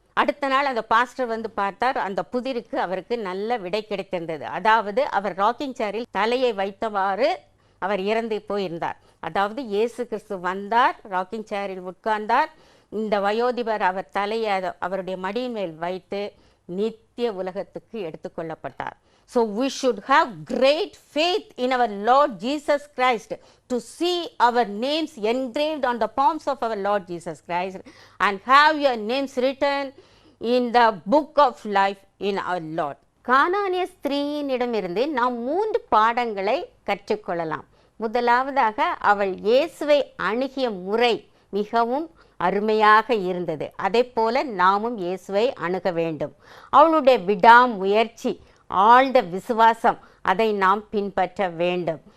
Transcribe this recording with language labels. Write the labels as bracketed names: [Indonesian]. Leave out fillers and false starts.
[Tamil] அடுத்த நாள் அந்த பாஸ்டர் வந்து பார்த்தார். அந்த புதிருக்கு அவருக்கு நல்ல விடை கிடைத்திருந்தது. அதாவது அவர் ராக்கிங் சேரில் தலையை வைத்தவாறு அவர் இறந்து போயிருந்தார். அதாவது இயேசு கிறிஸ்து வந்தார், ராக்கிங் சேரில் உட்கார்ந்தார். இந்த வயோதிபர் அவர் தலையை அவருடைய மடியின் மேல் வைத்து நித்திய உலகத்துக்கு எடுத்துக்கொள்ளப்பட்டார். [English] So we should have great faith in our Lord Jesus Christ to see our names engraved on the palms of our Lord Jesus Christ and have your names written in the book of life in our Lord. [Tamil] கானானிய ஸ்திரீயினிடமிருந்து நாம் 3 பாடங்களை கற்றுக்கொள்ளலாம். முதலாவதாக, அவள் இயேசுவை அணுகிய முறை மிகவும் அருமையாக இருந்தது. அதே போல நாமும் இயேசுவை அணுக வேண்டும். அவளுடைய விடாமுயற்சி, ஆழ்ந்த விசுவாசம், அதை நாம் பின்பற்ற வேண்டும்.